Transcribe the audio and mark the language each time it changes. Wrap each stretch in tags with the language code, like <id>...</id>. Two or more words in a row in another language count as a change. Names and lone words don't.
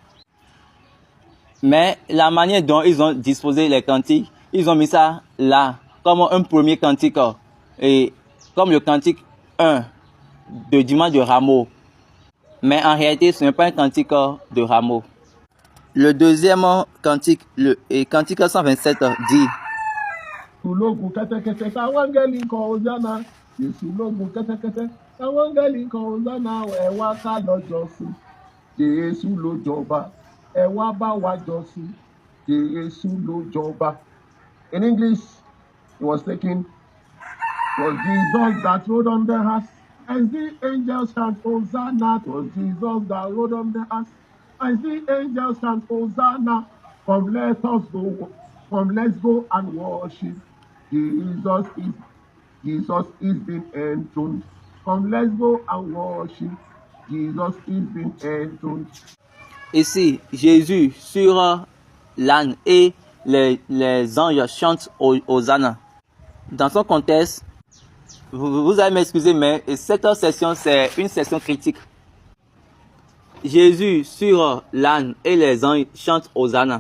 <fr>Mais la manière dont ils ont disposé les cantiques, ils ont mis ça là, comme un premier cantique, et comme le cantique 1 de dimanche de Rameau. Mais en réalité, ce n'est pas un cantique de Rameau. Le deuxième cantique, cantique 127 dit:</fr> <yo>Ulogun kẹ́tẹ́kẹ́tẹ́ táwọn áńgẹ́lì ń kọ Hosanna. Jésù lógun kẹ́tẹ́kẹ́tẹ́ táwọn áńgẹ́lì ń kọ Hosanna. Ẹ wá ká lọ jọ́sìn. Jésù ló jọba. Ẹ wá bá wa jọ́sìn. Jésù ló jọba.</yo> <en>In English, it was taken, was Jesus that rode on the horse, as the angels chant Hosanna. It was Jesus that rode on the horse, as the angels chant Hosanna. Come, let us go. Come, let's go and worship. Jesus is being enthroned. Come, let's go and worship. Jesus is being enthroned.</en> <fr>Ici, Jésus sur l'âne et les anges chantent Hosanna. Dans son contexte, vous allez m'excuser, mais cette session, c'est une session critique. Jésus sur l'âne et les anges chantent Hosanna.</fr>